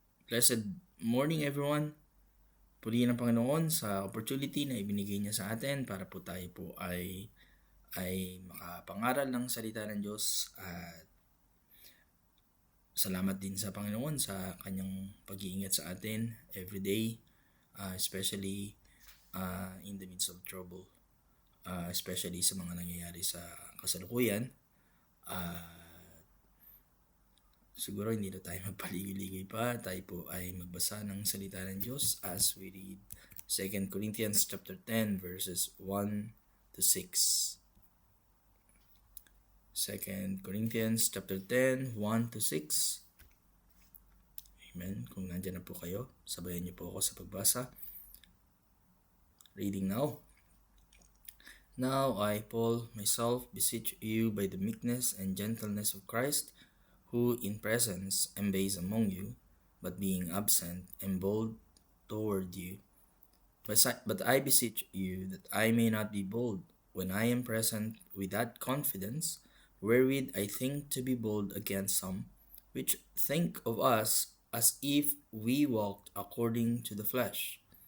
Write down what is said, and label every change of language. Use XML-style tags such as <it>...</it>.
<en>Blessed morning everyone.</en> <tl>Puri ng Panginoon sa opportunity na ibinigay niya sa atin para po tayo po ay makapangaral ng salita ng Diyos at salamat din sa Panginoon sa kanyang pag-iingat sa atin</tl> <en>every day, especially in the midst of trouble, especially</en> <tl>sa mga nangyayari sa kasalukuyan. Siguro hindi na tayo magpaligoy-ligoy pa. Tayo po ay magbasa ng salita ng Diyos</tl> <en>as we read</en> <tl>2 Corinthians chapter 10 verses 1 to 6.</tl> <en>2 Corinthians chapter 10, 1 to 6. Amen.</en> <tl>Kung nandyan na po kayo, sabayan niyo po ako sa pagbasa.</tl> <en>Reading now. Now I, Paul, myself beseech you by the meekness and gentleness of Christ, who in presence am base among you, but being absent am bold toward you. But I beseech you that I may not be bold when I am present with that confidence, wherewith I think to be bold against some, which think of us as if we walked according to the flesh.</en>